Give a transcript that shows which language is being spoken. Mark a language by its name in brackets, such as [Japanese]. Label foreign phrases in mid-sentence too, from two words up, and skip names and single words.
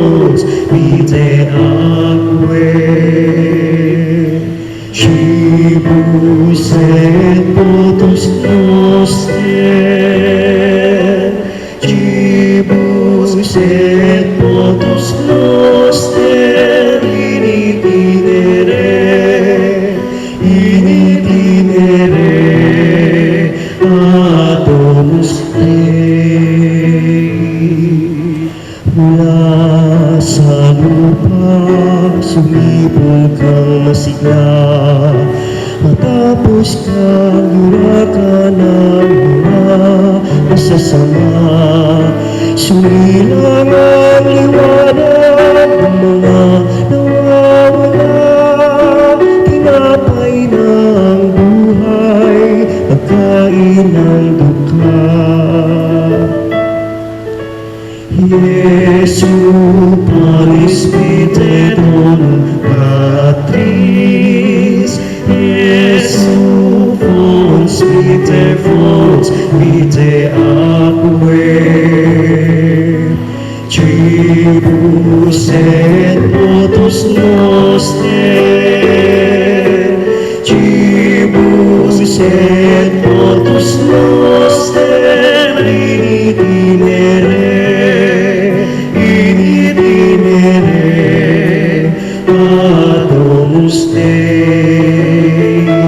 [Latin] aquae, Cibus et potus noster, Cibus et potus noster, in itinere ad Domus Dei. [Filipino] Mula sa lupa, sumibol kang masigla, matapos kang hirakan ng mga masasama. Sumilang ang liwanag ng mga nawawala, tinapay ng buhay, pagkain ng dukha. [Latin] Jesu Paris vite Don Patris, Jesu fons vite aquae, Cibus et potus noster, Cibus et potus noster, in itinere ad Domus Dei.